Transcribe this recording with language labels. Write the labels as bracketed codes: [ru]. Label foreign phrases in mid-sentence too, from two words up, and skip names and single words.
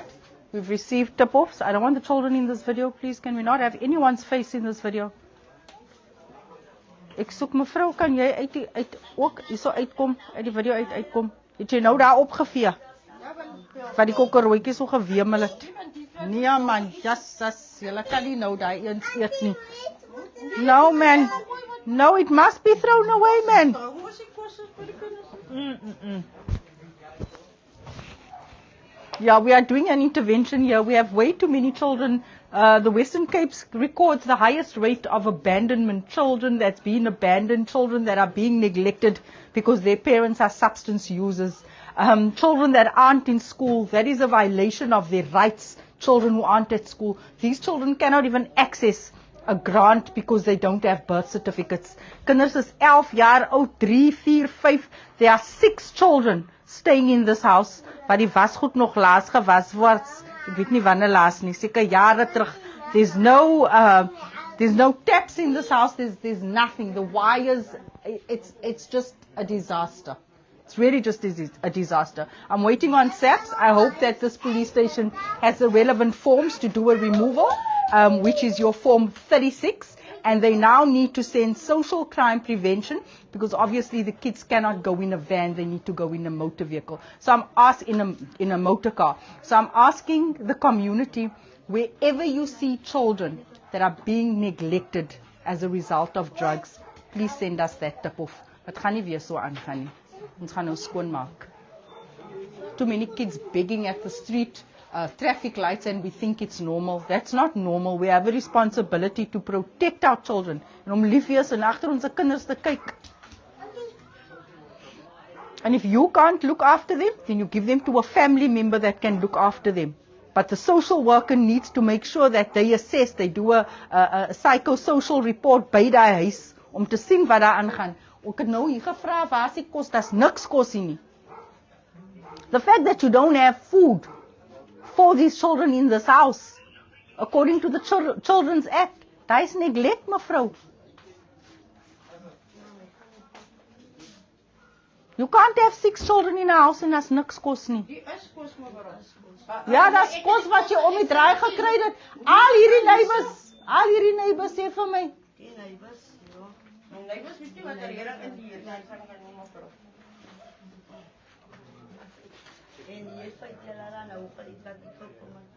[en] We've received tip-offs. I don't want the children in this video, please. Can we not have anyone's face in this video? [af] Ek soek mevrou, kan jy uit ook hierso uitkom, uit die video uitkom? Het jy nou daar opgevee? Wat die kokkerroetjies so gewemel het. Nee man, Jesus, julle kan nie nou daai eens eet nie. [en] No man. No, it must be thrown away, man. Yeah, we are doing an intervention here. We have way too many children. The Western Cape records the highest rate of abandonment. Children that's been abandoned, children that are being neglected because their parents are substance users. Children that aren't in school, that is a violation of their rights. Children who aren't at school. These children cannot even access a grant because they don't have birth certificates. [af] Kinders is 11 jaar oud, 3, 4, 5. [en] There are 6 children staying in this house. [af] Waar die wasgoed nog laas gewas word. Ek weet nie wanneer laas nie, seker jare terug. [en] There's no taps in this house. There's nothing. The wires, it's just a disaster. It's really just a disaster. I'm waiting on SAPS. I hope that this police station has the relevant forms to do a removal, which is your form 36. And they now need to send social crime prevention because obviously the kids cannot go in a van. They need to go in a motor vehicle. So I'm asked in a motor car. So I'm asking the community, wherever you see children that are being neglected as a result of drugs, please send us that tip-off. [af] Het gaan nie weer so aangaan nie. Ons gaan nou skoonmaak. [en] Too many kids begging at the street, traffic lights, and we think it's normal. That's not normal. We have a responsibility to protect our children. [af] En om lief wees en agter ons kinders te kyk. [en] And if you can't look after them, then you give them to a family member that can look after them. But the social worker needs to make sure that they assess, they do a psychosocial report [af] by die huis om te sien wat daar aangaan. Ek het nou hier gevra waar is die kos, daar's niks kos hier nie. [en] The fact that you don't have food for these children in this house, according to the Children's Act, [af] daar is neglect, mevrou. [en] You can't have 6 children in a house [af] en as niks kos nie. Die is kos mevrou. Ja, dat is kos wat jy om die draai gekry het. Al hierdie neighbors sê vir my. Die neighbors, ja. En neighbors weet nie wat er hier in die huis van my mevrou. En die is by julle dan nou vir iets wat ek ook kom.